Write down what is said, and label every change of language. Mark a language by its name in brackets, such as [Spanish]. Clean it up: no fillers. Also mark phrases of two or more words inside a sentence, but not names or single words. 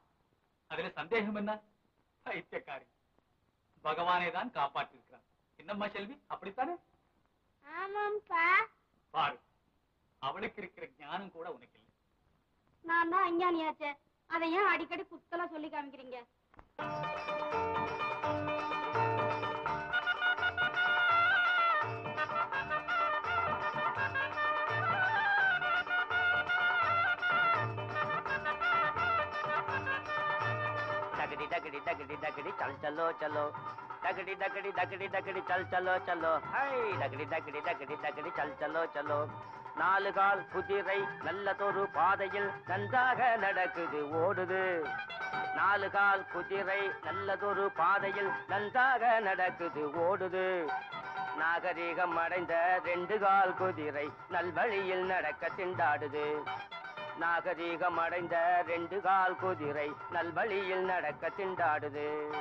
[Tamil] அதுல சந்தேகம் என்ன? பைத்தியக்காரி, பகவானே தான் காப்பாற்றிருக்கிறான். என்னம்மா செல்வி, அப்படித்தானே? ஆமாம்பா. பாரு, அவளுக்கு இருக்கிற ஞானம் கூட உனக்கு இல்லை. நான் தான் அஞ்ஞானியாச்சே, அதை ஏன் அடிக்கடி குத்தலா சொல்லி காமிக்கிறீங்க? [Hindi] डगड़ी डगड़ी डगड़ी डगड़ी चल चलो चलो डगड़ी डगड़ी डगड़ी डगड़ी चल चलो चलो हाय डगड़ी डगड़ी डगड़ी डगड़ी चल चलो चलो [Tamil] நாலு கால் குதிரை நல்லதொரு பாதையில் நன்றாக நடக்குது ஓடுது நாலு கால் குதிரை நல்லதொரு பாதையில் நன்றாக நடக்குது ஓடுது நாகரீகம் அடைந்த ரெண்டு கால் குதிரை நல்வழியில் நடக்க திண்டாடுது நாகரீகம் அடைந்த ரெண்டு கால் குதிரை நல்வழியில் நடக்க திண்டாடுது